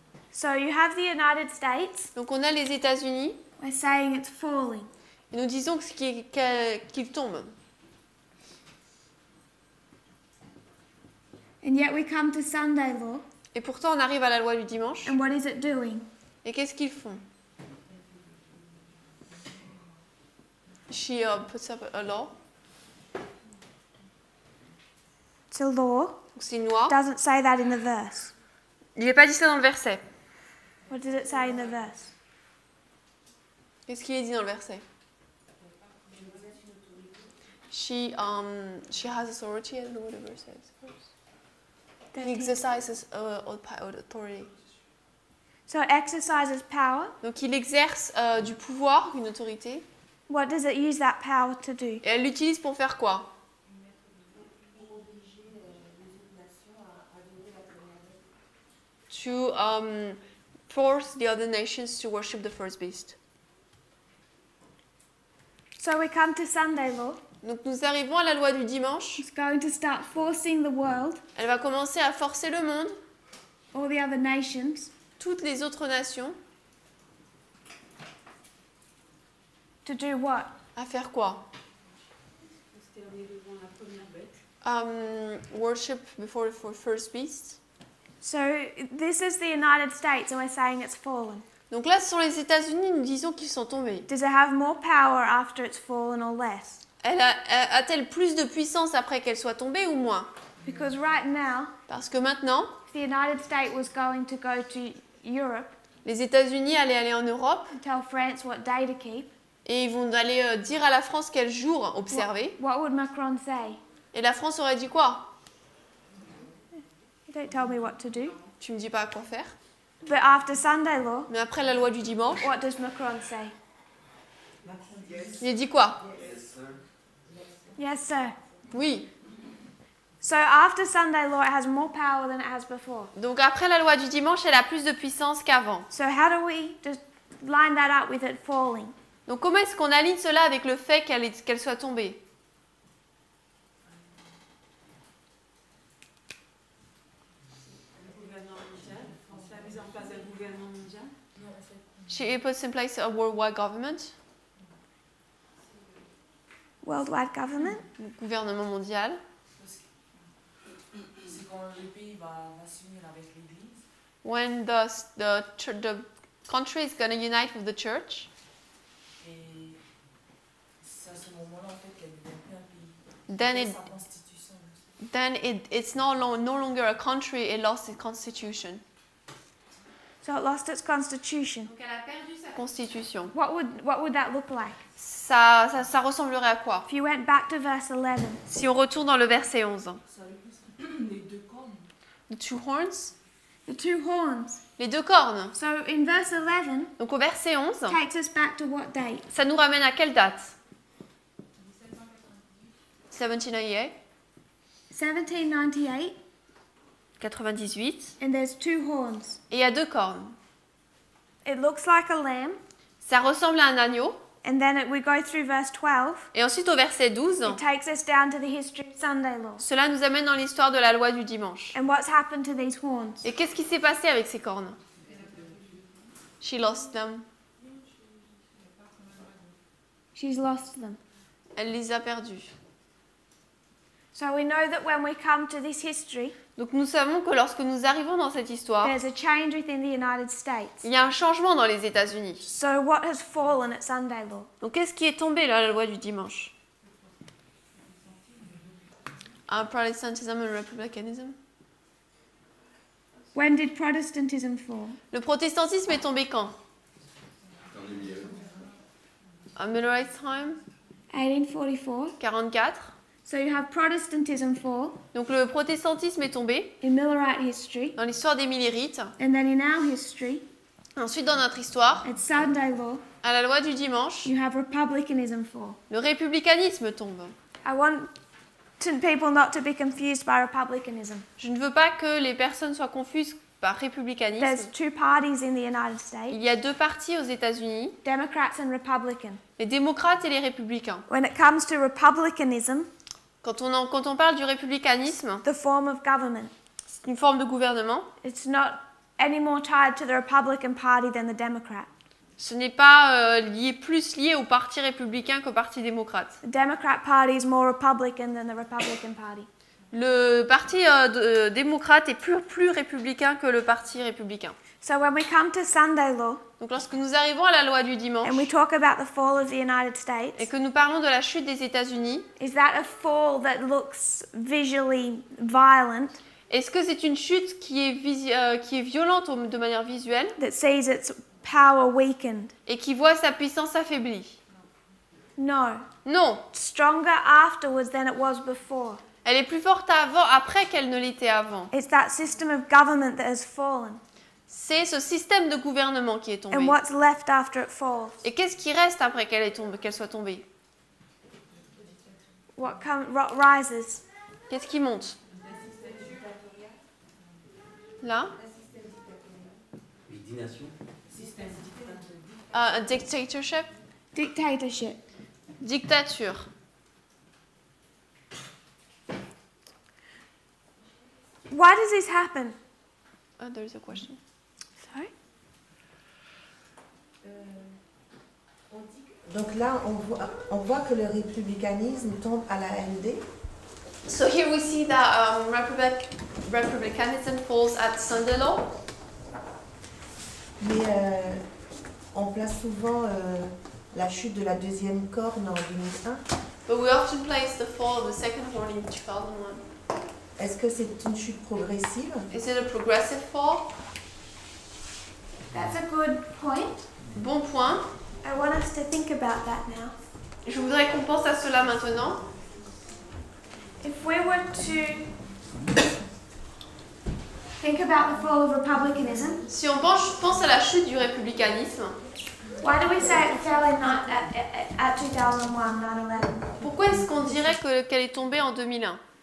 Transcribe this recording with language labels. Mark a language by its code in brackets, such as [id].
[en] So you have the United States. [fr] Donc on a les États-Unis. [en] We're saying it's falling. [fr] Et nous disons qu'il tombe. [en] And yet we come to Sunday law. [fr] Et pourtant on arrive à la loi du dimanche. [en] And what is it doing? [fr] Et qu'est-ce qu'ils font? [en] She puts up a law. It's a law. [fr] Donc c'est une loi. [en] Doesn't say that in the verse. [fr] Il n'est pas dit ça dans le verset. [en] What does it say in the verse? [fr] Qu'est-ce qu'il est dit dans le verset? [en] She has authority. I don't know what the verse says. He exercises authority. So it exercises power. [fr] Donc il exerce du pouvoir, une autorité. [en] What does it use that power to do? [fr] Et elle l'utilise pour faire quoi? [en] To force the other nations to worship the first beast. So we come to Sunday law. [fr] Donc nous arrivons à la loi du dimanche. [en] It's going to start forcing the world, [fr] Elle va commencer à forcer le monde, [en] all the other nations, [fr] toutes les autres nations, [en] to do what? [fr] à faire quoi? [en] Worship before the first beast. So this is the United States and we're saying it's fallen. [fr] Donc là, ce sont les États-Unis, nous disons qu'ils sont tombés. [en] Does it have more power after it's fallen or less? [fr] A-t-elle plus de puissance après qu'elle soit tombée ou moins? [en] Because right now, [fr] Parce que maintenant, [en] if the United States was going to go to Europe [fr] les États-Unis allaient aller en Europe [en] and tell France what day to keep, [fr] et ils vont aller dire à la France quel jour observer. [en] what would Macron say? [fr] Et la France aurait dit quoi? [en] You don't tell me what to do. [fr] Tu me dis pas à quoi faire. [en] But after Sunday law, [fr] Mais après la loi du dimanche, [en] what does Macron say? [fr] il a dit quoi? [en] Yes, sir. [fr] Oui. [en] So after Sunday law, it has more power than it has before. [fr] Donc après la loi du dimanche, elle a plus de puissance qu'avant. [en] So how do we just line that up with it falling? [fr] Donc comment est-ce qu'on aligne cela avec le fait qu'elle soit tombée? La mise en place d'un gouvernement mondial. [en] She puts in place a worldwide government, Worldwide government? [fr] gouvernement mondial. C'est quand le pays va s'unir avec l'Église. [en] When the country is going to unite with the church, [fr] Et c'est à ce moment-là en fait qu'elle devient plus un pays. [en] then [fr] Elle [en] it [fr] perd sa constitution aussi. [en] then it's no longer a country, it lost its constitution. So it lost its constitution. [fr] Donc elle a perdu sa constitution. [en] What would that look like? [fr] Ça ressemblerait à quoi? [en] If you went back to verse 11, [fr] Si on retourne dans le verset 11. Les deux cornes. [en] The two horns, the two horns. [fr] les deux cornes. [en] So in verse 11, [fr] Donc au verset 11, [en] takes us back to what date? [fr] ça nous ramène à quelle date? [en] 1798, [fr] 1798, [en] 98, and there's two horns. [fr] et il y a deux cornes. [en] It looks like a lamb, [fr] Ça ressemble à un agneau. [en] and then we go through verse 12. [fr] Et ensuite au verset 12, [en] It takes us down to the history of Sunday law. [fr] cela nous amène dans l'histoire de la loi du dimanche. [en] And what's happened to these horns? [fr] Et qu'est-ce qui s'est passé avec ces cornes? [en] She lost them. She's lost them. [fr] Elle les a perdus. [en] So we know that when we come to this history, [fr] Donc nous savons que lorsque nous arrivons dans cette histoire, [en] there's a change within the United States. [fr] il y a un changement dans les États-Unis. [en] So what has fallen at Sunday law? [fr] Donc qu'est-ce qui est tombé là, la loi du dimanche? [en] Protestantism and Republicanism. When did Protestantism fall? [fr] Le protestantisme est tombé quand? [en] À Millerite time, 1844. 44. So you have Protestantism fall [fr] Donc le protestantisme est tombé [en] in Millerite history, [fr] dans l'histoire des Millérites. [en] and then in our history, [fr] Ensuite, dans notre histoire, [en] at Sunday law, [fr] à la loi du dimanche, [en] you have Republicanism fall. [fr] le républicanisme tombe. [en] I want people not to be confused by republicanism. [fr] Je ne veux pas que les personnes soient confuses par [en] There's [fr] républicanisme. [en] two parties in the United [fr] Il [en] States, [fr] y a deux partis aux États-Unis, [en] Democrats and Republicans. [fr] les démocrates et les républicains. [en] When it comes to republicanism, [fr] Quand on parle du républicanisme, [en] the form of government, [fr] c'est une forme de gouvernement. [en] it's not any more tied to the Republican Party than the Democrat. [fr] Ce n'est pas plus lié au parti républicain qu'au parti démocrate. [en] The Democrat Party is more Republican than the Republican Party. [fr] Le parti démocrate est plus républicain que le parti républicain. [en] So when we come to Sunday law, [fr] Donc lorsque nous arrivons à la loi du dimanche [en] and we talk about the fall of the United States, [fr] et que nous parlons de la chute des États-Unis, [en] is that a fall that looks visually violent, [fr] est-ce que c'est une chute qui est violente de manière visuelle [en] that sees its power weakened? [fr] et qui voit sa puissance affaiblie? [en] No. [fr] Non, [en] Stronger afterwards than it was before. [fr] elle est plus forte après qu'elle ne l'était avant. [en] It's that system of government that has fallen. [fr] C'est ce système de gouvernement qui est tombé. [en] And what's left after it falls? [fr] Et qu'est-ce qui reste après qu'elle soit tombée? [en] What rises? [fr] Qu'est-ce qui monte? Là? [en] A dictatorship? Dictatorship. [fr] Dictature. [en] Why does this happen? There's a question. Sorry? [fr] Donc là, on voit que le républicanisme tombe à la ND. [en] So here we see that republicanism falls at Sunday law. [fr] Mais on place souvent la chute de la deuxième corne en 2001. [en] But we often place the fall of the second horn in 2001. [fr] Est-ce que c'est une chute progressive? [en] Is it a progressive fall? That's a good point. [fr] Bon point. [en] I want us to think about that now. [fr] Je voudrais qu'on pense à cela maintenant. [en] If we were to think about the fall of republicanism, [fr] Si on pense à la chute du républicanisme, [en] why do we say it fell at 2001, 9/11? [fr] pourquoi est-ce qu'on dirait qu'elle est tombée en 2001?